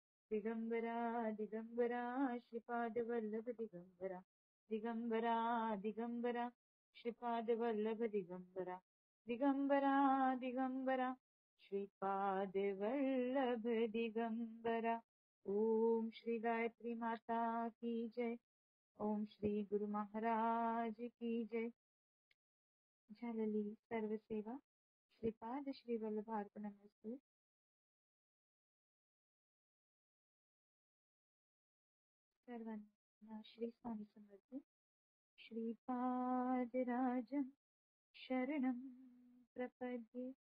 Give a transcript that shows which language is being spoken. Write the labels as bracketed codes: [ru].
[mr] दिगंबरा दिगंबरा श्रीपाद वल्लभ दिगंबरा. दिगंबरा दिगंबरा श्रीपाद वल्लभ दिगंबरा. दिगंबरा दिगंबरा श्रीपाद वल्लभ दिगंबरा. [hi] ओम श्री गायत्री माता की जय. ओम श्री गुरु महाराज की जय. [mr] झालेली सर्व सेवा श्रीपाद श्री वल्लभ अर्पणमस्तु. सर्वांना श्री स्वामी समर्थ. [sa] श्रीपादराजं शरणं प्रपद्ये.